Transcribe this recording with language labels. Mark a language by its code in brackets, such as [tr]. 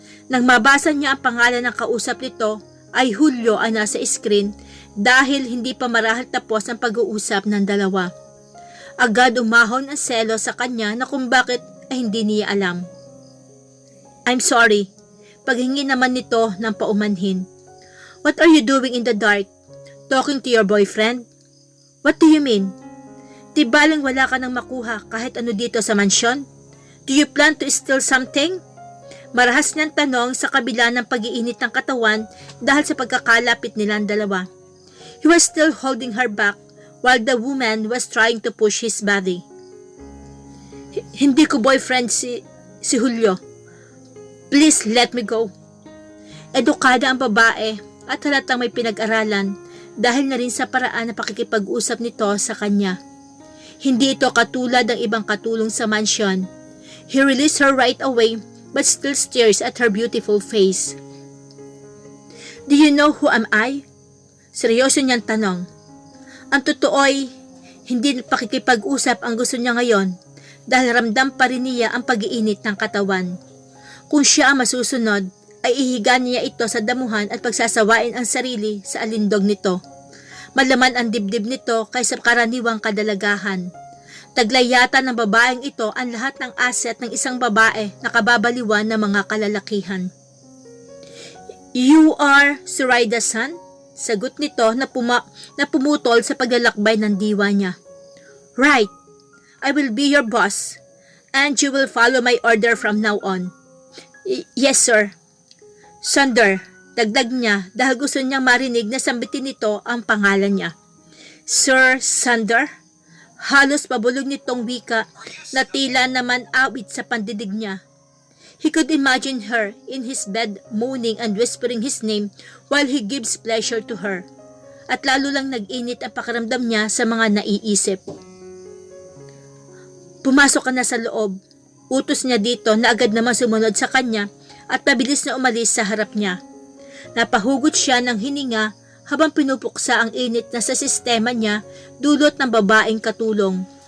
[tl] Nang mabasa niya ang pangalan ng kausap nito ay Julio ang nasa screen dahil hindi pa marahil tapos ang pag-uusap ng dalawa. Agad umahon ang selo sa kanya na kung bakit ay hindi niya alam. [en] I'm sorry. [tl] Paghingi naman nito ng paumanhin. [en] What are you doing in the dark? Talking to your boyfriend? What do you mean? [tl] Di baling wala ka nang makuha kahit ano dito sa mansyon? [en] Do you plan to steal something? [tl] Marahas niyang tanong sa kabila ng pag-iinit ng katawan dahil sa pagkakalapit nilang dalawa. [en] He was still holding her back while the woman was trying to push his body. [tl] Hindi ko boyfriend si Julio. [en] Please let me go. [tl] Edukada ang babae at halatang may pinag-aralan dahil na rin sa paraan na pakikipag-usap nito sa kanya. Hindi ito katulad ng ibang katulong sa mansyon. [en] He released her right away but still stares at her beautiful face. Do you know who am I? [tl] Seryoso niyang tanong. Ang totoo'y hindi pakikipag-usap ang gusto niya ngayon dahil ramdam pa rin niya ang pag-iinit ng katawan. Kung siya ang masusunod, ay ihiga niya ito sa damuhan at pagsasawain ang sarili sa alindog nito. Malaman ang dibdib nito kaysa karaniwang kadalagahan. Taglay yata ng babaeng ito ang lahat ng asset ng isang babae na kababaliwan ng mga kalalakihan. [en] You are Suraida's son? [tl] Sagot nito na pumutol sa paglalakbay ng diwa niya. [en] Right. I will be your boss and you will follow my order from now on. Yes, sir. [tl] Sander, dagdag niya dahil gusto niyang marinig na sambitin nito ang pangalan niya. Sir Sander? Halos pabulog nitong wika na tila naman awit sa pandidig niya. [en] He could imagine her in his bed moaning and whispering his name while he gives pleasure to her. [tl] At lalo lang nag-init ang pakiramdam niya sa mga naiisip. Pumasok ka na sa loob. Utos niya dito na agad naman sumunod sa kanya at mabilis na umalis sa harap niya. Napahugot siya ng hininga habang pinupuksa ang init na sa sistema niya dulot ng babaeng katulong.